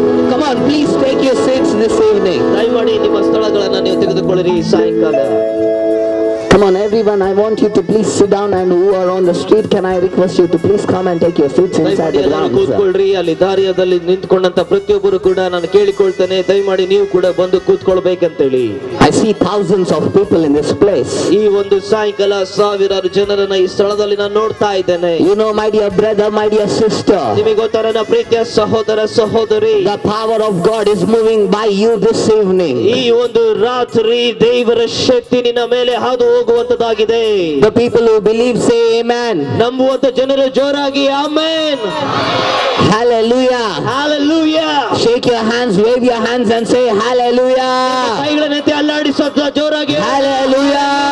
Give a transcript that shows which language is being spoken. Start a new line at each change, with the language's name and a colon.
English: Come on, please take your seats this evening.
Kannada: ದಯಮಾಡಿ ನಿಮ್ಮ ಸ್ಥಳಗಳನ್ನು ನೀವು ತೆಗೆದುಕೊಳ್ಳಿರಿ ಈ ಸಾಯಂಕಾಲ.
English: Come on, everyone, I want you to please sit down, and who are on the street, can I request you to please come and take your seats inside the grounds.
Kannada: ಕೂತ್ಕೊಳ್ಳ್ರಿ, ಅಲ್ಲಿ ದಾರಿಯಲ್ಲಿ ನಿಂತುಕೊಂಡಂತ ಪ್ರತಿಯೊಬ್ಬರು ಕೂಡ ನಾನು ಕೇಳಿಕೊಳ್ತೇನೆ, ದಯಮಾಡಿ ನೀವು ಕೂಡ ಬಂದು ಕೂತ್ಕೊಳ್ಬೇಕಂತ ಹೇಳಿ.
English: I see thousands of people in this place.
Kannada: ಈ ಒಂದು ಸಾಯಂಕಾಲ ಸಾವಿರಾರು ಜನರನ್ನ ಈ ಸ್ಥಳದಲ್ಲಿ ನಾನು ನೋಡ್ತಾ ಇದ್ದೇನೆ.
English: You know, my dear brother, my dear sister,
Kannada: ನಿಮಗೆ ಗೊತ್ತಾ ನನ್ನ ಪ್ರೀತಿಯ ಸಹೋದರ ಸಹೋದರಿ,
English: the power of God is moving by you this evening.
Kannada: ಈ ಒಂದು ರಾತ್ರಿ ದೇವರ ಶಕ್ತಿ ನಿನ್ನ ಮೇಲೆ ಹಾದು ಹೋಗುವಂತದಾಗಿದೆ.
English: The people who believe say amen.
Kannada: ನಂಬುವಂತ ಜನರು ಜೋರಾಗಿ amen. Hallelujah. Hallelujah.
English: Shake your hands, wave your hands and say hallelujah.
Kannada: ಕೈಗಳನ್ನು ಎತ್ತಿ ಅಲ್ಲಾಡಿ ಸದ್ದ ಜೋರಾಗಿ
English: hallelujah.